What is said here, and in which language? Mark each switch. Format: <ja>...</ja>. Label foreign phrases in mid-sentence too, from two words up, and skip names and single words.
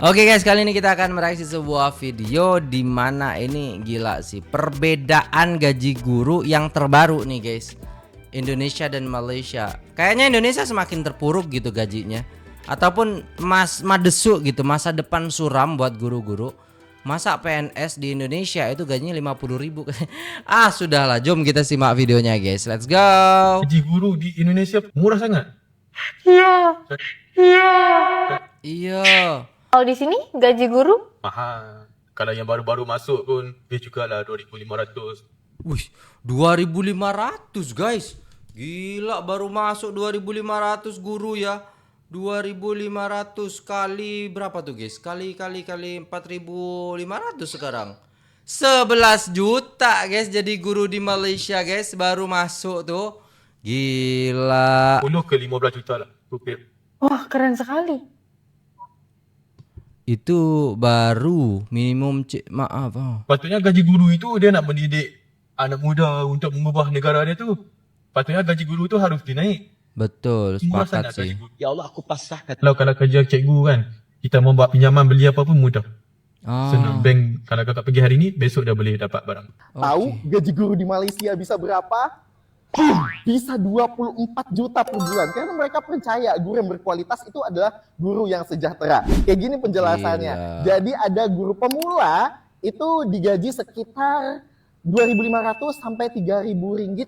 <id>Oke guys, kali ini kita akan mereaksi sebuah video di mana ini gila sih perbedaan gaji guru yang terbaru nih guys. Indonesia dan Malaysia. Kayaknya Indonesia semakin terpuruk gitu gajinya, ataupun madesu gitu, masa depan suram buat guru-guru. Masa PNS di Indonesia itu gajinya 50.000. Sudahlah, jom kita simak videonya guys.</id> <en>Let's go.</en> <ms>Gaji guru di Indonesia murah sangat. Iya. kalau di sini gaji guru Mahal. Kalau yang baru-baru masuk pun dia juga lah 2.500.</ms> <id>Wih, 2.500 guys. Gila, baru masuk 2.500 guru ya. 2.500 kali berapa tuh guys?</id> <ms>Kali 4.500 sekarang.</ms> <id>11 juta guys jadi guru di Malaysia guys, baru masuk tuh. Gila.</id> <ms>10 ke 15 juta lah rupiah.</ms> <id>wah keren sekali.</id> <ms>Itu baru minimum Patutnya gaji guru itu dia nak mendidik anak muda untuk mengubah negara dia tu. Patutnya gaji guru tu harus dinaik.</ms> <id>Betul,</id> <ms>Murah</ms> <id>sepakat</id> <ms>sangat</ms> <id>sih.</id> <ms>gaji guru.</ms> <id>Ya Allah, aku pasrahkan.</id> <ms>Kalau kerja cikgu kan, kita mau buat pinjaman beli apa pun mudah. Senang, bank kalau kakak pergi hari ni, besok dah boleh dapat barang.</ms> <id>Tahu gaji guru di Malaysia bisa berapa? Bisa 24 juta per bulan. Karena mereka percaya guru yang berkualitas itu adalah guru yang sejahtera. Kayak gini penjelasannya. Gila. Jadi ada guru pemula itu digaji sekitar 2.500 sampai 3.000 ringgit.</id>